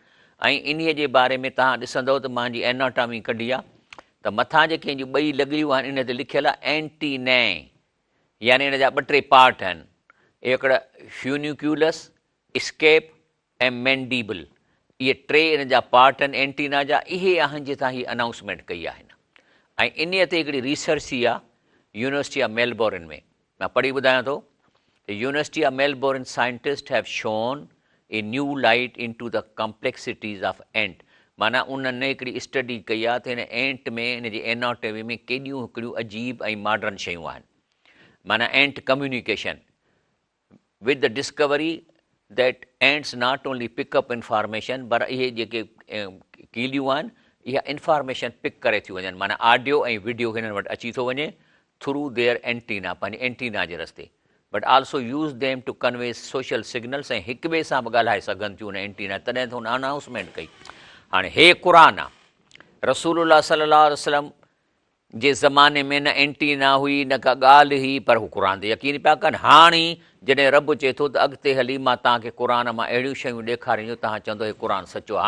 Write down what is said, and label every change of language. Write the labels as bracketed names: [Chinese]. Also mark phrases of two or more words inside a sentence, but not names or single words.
[Sindhi] ऐं इन्हीअ जे बारे में तव्हां ॾिसंदव त मुंहिंजी एनाटॉमी कढी आहे, त मथां जेके 2 लॻियूं आहिनि इन ते लिखियलु आहे एंटीने, यानी इन जा 2-3 पार्ट आहिनि, हिकिड़ा फ्यूनिक्यूलस, स्केप ऐं मैंडीबल, इहे 3 इन जा पार्ट आहिनि एंटीना जा। इहे आहिनि जितां हीअ अनाउंसमेंट कई आहे। ऐं इन ते हिकिड़ी रिसर्च थी आहे यूनिवर्सिटी ऑफ मेलबोर्न में, मैं पढ़ी ॿुधायां थो, [English] University of Melbourne scientist have shone a new light in to the complexities of ant. [Sindhi] माना उन्हनि हिकिड़ी स्टडी कई आहे त हिन एंट में हिन जी एनाटॉमी में केॾियूं हिकिड़ियूं अजीब ऐं मॉडर्न शयूं आहिनि। माना [English] ant communication with the discovery that ants not only pickup information, [Sindhi] पर इहे जेके कीलियूं आहिनि इहा इंफॉर्मेशन पिक करे थियूं वञनि। माना ऑडियो ऐं वीडियो हिननि वटि अची थो वञे [English] through their antenna, [Sindhi] पंहिंजे एंटीना जे रस्ते, [English] but also use them to convey social signals, [Sindhi] ऐं हिक ॿिए सां बि ॻाल्हाए सघनि थियूं उन एंटीना। तॾहिं त हुन अनाउंसमेंट कई। हाणे हे क़ुरान आहे, [Arabic] رسول الله صلى الله عليه وسلم [Sindhi] जे ज़माने में न एंटीना हुई न का ॻाल्हि हुई, पर हू क़ुरान ते यकीन पिया कनि। हाणे जॾहिं रब चए थो त अॻिते हली मां तव्हांखे क़ुरान मां अहिड़ियूं शयूं ॾेखारींदो, तव्हां चवंदो हे क़ुरान सचो आहे।